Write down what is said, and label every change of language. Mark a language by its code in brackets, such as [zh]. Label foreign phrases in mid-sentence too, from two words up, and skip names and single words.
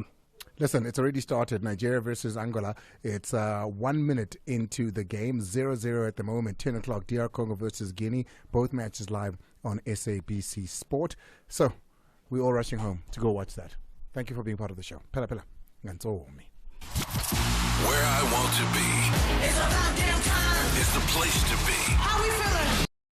[en] Listen, it's already started. Nigeria versus Angola. It's 1 minute into the game. 0-0 at the moment. 10 o'clock. DR Congo versus Guinea. Both matches live on SABC Sport. So we're all rushing home to go watch that. Thank you for being part of the show. Pela Pela. Nganzomi. Where I want to be. It's about damn time. Is the place to be. How we feeling?